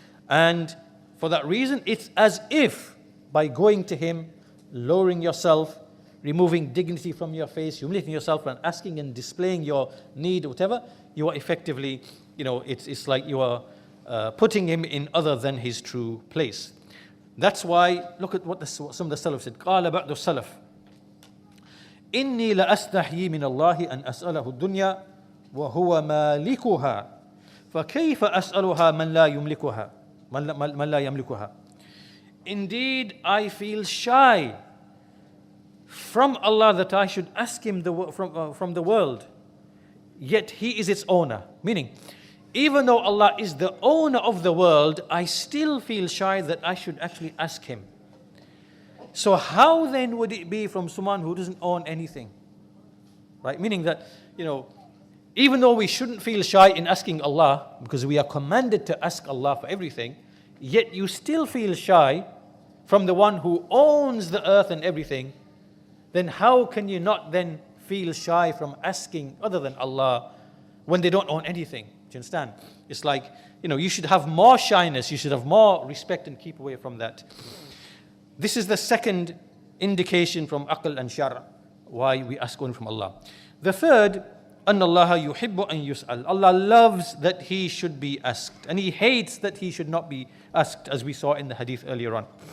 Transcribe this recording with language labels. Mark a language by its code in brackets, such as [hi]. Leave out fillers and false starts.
[en] And for that reason, it's as if by going to him, lowering yourself, removing dignity from your face, humiliating yourself and asking and displaying your need or whatever, you are effectively, it's like you are putting him in other than his true place. That's why, look at what some of the Salaf said. [ar] قال بعض السلف إني لأستحيي من الله أن أسأله الدنيا وهو مالكها فكيف أسألها من لا يملكها من لا يملكها. [en] Indeed, I feel shy from Allah that I should ask him from the world, yet he is its owner. Meaning, even though Allah is the owner of the world, I still feel shy that I should actually ask him. So how then would it be from someone who doesn't own anything? Right? Meaning that, even though we shouldn't feel shy in asking Allah, because we are commanded to ask Allah for everything, yet you still feel shy from the one who owns the earth and everything, then how can you not then feel shy from asking other than Allah when they don't own anything? Do you understand? It's like, you should have more shyness, you should have more respect and keep away from that. This is the second indication from aql and shar' why we ask only from Allah. The third, [ar] أن الله يحب أن يسأل. [en] Allah loves that he should be asked, and he hates that he should not be asked, as we saw in the hadith earlier on.